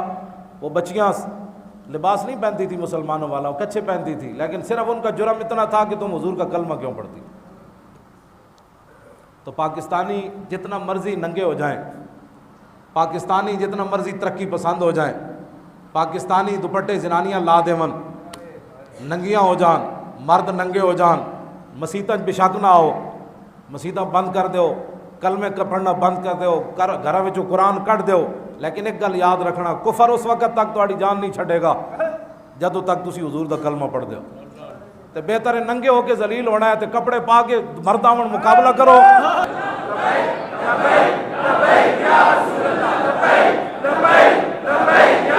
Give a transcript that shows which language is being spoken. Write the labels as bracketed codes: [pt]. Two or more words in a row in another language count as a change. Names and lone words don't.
[ur] وہ بچیاں لباس نہیں پہنتی تھی مسلمانوں والا، وہ کچھے پہنتی تھی، لیکن صرف ان کا جرم اتنا تھا کہ تم حضور کا کلمہ کیوں پڑھتی۔ [pa] تو پاکستانی جتنا مرضی ننگے ہو جائیں، پاکستانی جتنا مرضی ترقی پسند ہو جائیں، پاکستانی دوپٹے زنانیاں لا دیون، ننگیاں ہو جان، مرد ننگے ہو جان، مسیتاں بشک نہ ہو، مسیتاں بند کر دیو، کلمے پڑھنا بند کر دیو، گھراں وچوں قرآن کٹ دیو، لیکن ایک گل یاد رکھنا، کفر اس وقت تک تہاڈی جان نہیں چھڈے گا جدوں تک تسی حضور دا کلمہ پڑھ دیو۔ تے بہتر ہے ننگے ہو کے ذلیل ہونا ہے تے کپڑے پا کے مرداں مقابلہ کرو۔ [ar] لبیک لبیک یا رسول اللہ، لبیک لبیک لبیک